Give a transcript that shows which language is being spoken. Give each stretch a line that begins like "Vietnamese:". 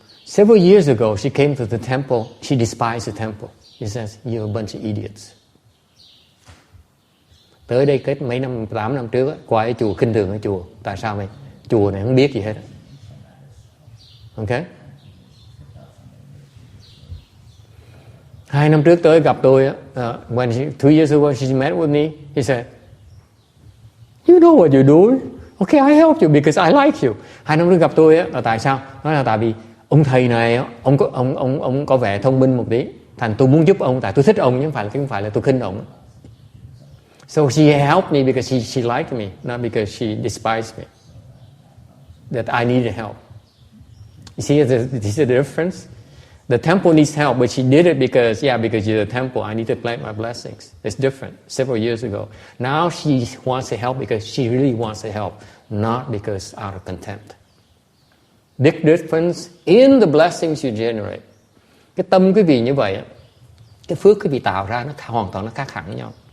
English: Several years ago, she came to the temple. She despised the temple. She says, you're a bunch of idiots.
Vietnamese: Tới đây kết 8 năm trước, qua cái chùa khinh thường cái chùa. Tại sao vậy? Chùa này không biết gì hết.
English: Okay.
Vietnamese: 2 năm trước tới gặp tôi,
English: when 2 years ago she met with me, he said, "You know what you're doing. Okay, I help you because I like you."
Vietnamese: 2 năm trước gặp tôi là tại sao? Nói là tại vì ông thầy này, ông có vẻ thông minh một tí, thành tôi muốn giúp ông, tại tôi thích ông, chứ không phải là tôi khinh ông.
English: So she helped me because she liked me, not because she despised me. That I needed help. You see the difference? The temple needs help, but she did it because you're the temple. I need to plant my blessings. It's different. Several years ago. Now she wants to help because she really wants to help, not because out of contempt. Big difference in the blessings you generate.
Vietnamese: Cái tâm quý vị như vậy, cái phước quý vị tạo ra nó hoàn toàn nó khác hẳn với nhau.